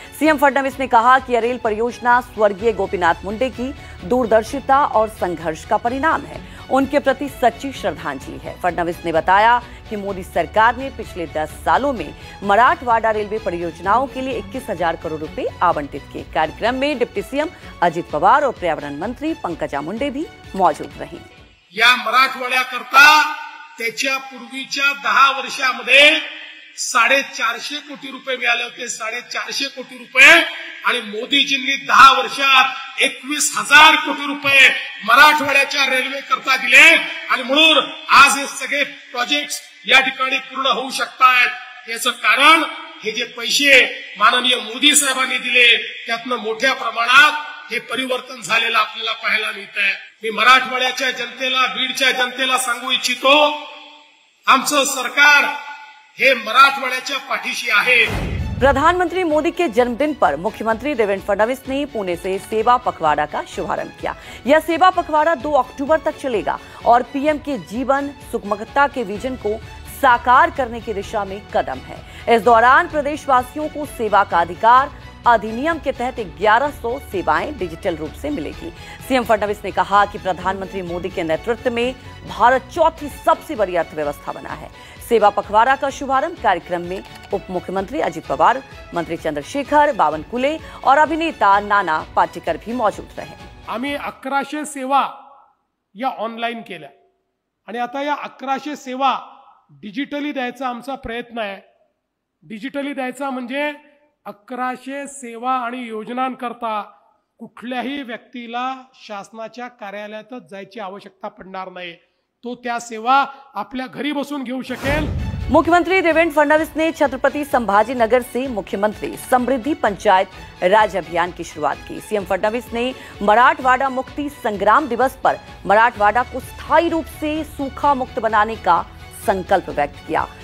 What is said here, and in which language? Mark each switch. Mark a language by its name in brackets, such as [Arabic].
[Hindi] CM Fadnavis ने कहा कि यह रेल परियोजना स्वर्गीय गोपीनाथ मुंडे की दूरदर्शिता और संघर्ष का परिणाम है, उनके प्रति सच्ची श्रद्धांजलि है। फडणवीस ने बताया कि मोदी सरकार ने पिछले 10 सालों में मराठवाड़ा रेलवे परियोजनाओं के लिए 21,000 करोड़ रुपए आवंटित किए। कार्यक्रम में डिप्टी सीएम अजित पवार और पर्यावरण मंत्री पंकजा मुंडे भी मौजूद रहीं। [Marathi] या मराठवाड्याकरता त्याच्या पूर्वीच्या 10 वर्षामध्ये 450 कोटी रुपये मिळाले होते, 450 कोटी रुपये, आणि मोदीजींनी 10 वर्षात 21,000 कोटी रुपये मराठवाड्याच्या रेल्वे करता दिले आणि म्हणून आज हे सगळे प्रोजेक्ट्स या ठिकाणी पूर्ण होऊ शकतात। याचं कारण हे जे पैसे माननीय मोदी साहेबांनी दिले त्यातनं मोठ्या प्रमाणात हे परिवर्तन झालेलं आपल्याला पाहायला मिळतंय। मी मराठवाड्याच्या जनतेला, बीडच्या जनतेला सांगू इच्छितो, आमचं सरकार हे मराठवाड्याच्या पाठीशी आहे। [Hindi] प्रधानमंत्री मोदी के जन्मदिन पर मुख्यमंत्री देवेंद्र फडणवीस ने पुणे से सेवा पखवाड़ा का शुभारंभ किया। यह सेवा पखवाड़ा 2 अक्टूबर तक चलेगा और पीएम के जीवन सुगमता के विजन को साकार करने की दिशा में कदम है। इस दौरान प्रदेशवासियों को सेवा का अधिकार अधिनियम के तहत 1100 सेवाएं डिजिटल रूप से मिलेगी। सीएम फडणवीस ने कहा कि प्रधानमंत्री मोदी के नेतृत्व में भारत चौथी सबसे बड़ी अर्थव्यवस्था बना है। सेवा पखवाड़ा का शुभारंभ कार्यक्रम में उप मुख्यमंत्री अजित पवार, मंत्री चंद्रशेखर बावनकुले और अभिनेता नाना पाटेकर भी मौजूद रहे। [Marathi] आम्ही 1100 सेवा या ऑनलाईन केल्या आणि आता या 1100 सेवा डिजिटली द्यायचा आमचा प्रयत्न आहे। डिजिटली द्यायचा म्हणजे 1100 सेवा आणि योजनांकरता कुठल्याही व्यक्तीला शासनाच्या कार्यालयातच जायची आवश्यकता पडणार नाही, तो त्या सेवा आपल्या घरी बसून घेऊ शकेल। [Hindi] मुख्यमंत्री देवेंद्र फडणवीस ने छत्रपति संभाजीनगर से मुख्यमंत्री समृद्धि पंचायत राज अभियान की शुरुआत की। सीएम फडणवीस ने मराठवाड़ा मुक्ति संग्राम दिवस पर मराठवाड़ा को स्थायी रूप से सूखा मुक्त बनाने का संकल्प व्यक्त किया।